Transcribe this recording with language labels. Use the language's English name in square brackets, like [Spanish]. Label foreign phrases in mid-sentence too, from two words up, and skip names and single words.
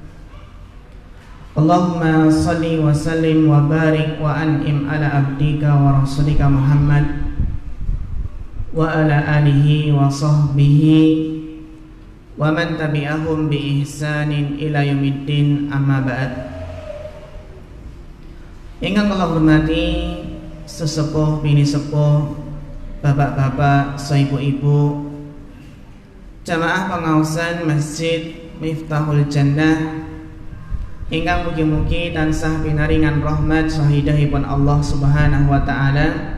[Arabic] اللهم صل وسلم وبارك وأنعم على عبدك ورسولك محمد وعلى آله وصحبه ومن تبعهم بإحسان إلى يوم الدين أما بعد. [Javanese] Ingkang kula hormati sesepuh bini sepuh, bapak-bapak, ibu-ibu, jamaah pengaosan Masjid Miftahul Jannah ingkang mugi-mugi tansah pinaringan rahmat sahidahipun Allah [Arabic] سبحانه وتعالى.